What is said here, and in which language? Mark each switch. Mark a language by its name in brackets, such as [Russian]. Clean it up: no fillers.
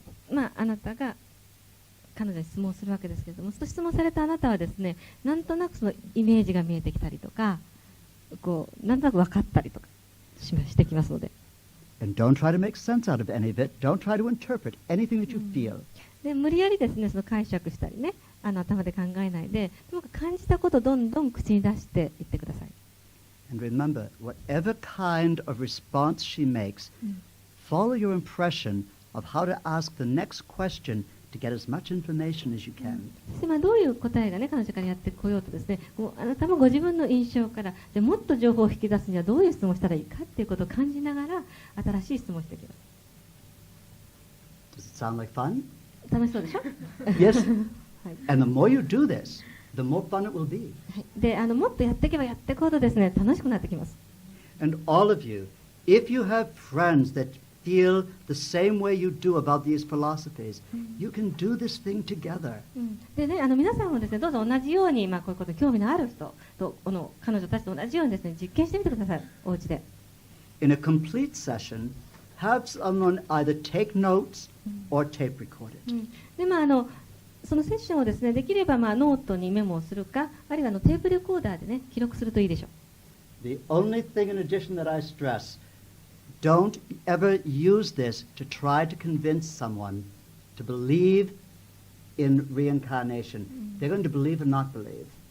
[Japanese] であなたが彼女に質問するわけですけれども、その質問されたあなたはですね、なんとなくそのイメージが見えてきたりとか、なんとなく分かったりとかしてきますので。 [English] And don't try to make sense out of any of it. Don't try to interpret anything that you feel. [Japanese] で無理やりですね、その解釈したりね、頭で考えないで、ともかく感じたことをどんどん口に出していってください。 [English] And remember, whatever kind of response she makes, follow your impression of how to ask the next question to get as much information as you can. [Japanese] そしてどういう答えがね、彼女からやってこようとですね、あなたもご自分の印象から、じゃもっと情報を引き出すにはどういう質問をしたらいいかっていうことを感じながら、新しい質問をしていきます。 [English] Does it sound like fun? [Japanese] 楽しそうでしょ [English] Yes. [Japanese] はい、 [English] And the more you do this, the more fun it will be. [Japanese] はい、でもっとやっていけばやっていくほどですね、楽しくなってきます。 [English] And all of you, if you have friends that feel the same way you do about these philosophies, you can do this thing together. [Japanese] でね、皆さんもですね、どうぞ同じように、こういうことに興味のある人と彼女たちと同じようにですね、実験してみてください、お家で。 [English] In a complete session, have someone either take notes or tape record it. [Japanese] でそのセッションをですね、できればノートにメモをするか、あるいはテープレコーダーでね、記録するといいでしょう。 [English] The only thing in addition that I stress, don't ever use this to try to convince someone to believe in reincarnation. They're going to believe or not believe.